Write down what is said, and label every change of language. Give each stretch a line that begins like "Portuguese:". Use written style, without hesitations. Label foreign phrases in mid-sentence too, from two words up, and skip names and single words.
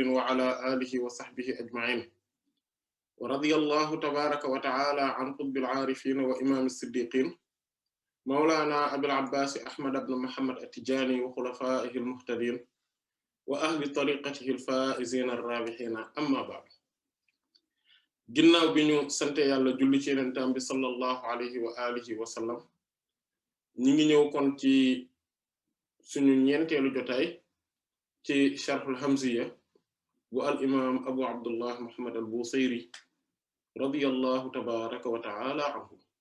Arabic: وعلى آله وصحبه أجمعين ورضي الله تبارك وتعالى عن قطب العارفين وإمام الصديقين مولانا أبي العباس أحمد بن محمد التجاني وخلفائه المهتدين وأهل طريقته الفائزين الرابحين أما بعد
Wolof: ginnaaw bi ñu sante yàlla julli ci yenentam bi
Arabic: صلى الله عليه وعلى آله وسلم
Wolof: ñi ngi ñëw kon ci suñu ñeenteelu jotaay ci sharhul hamziya bu al imam abu abdullah muhammad al busayri
Arabic: رضي الله تبارك وتعالى عنه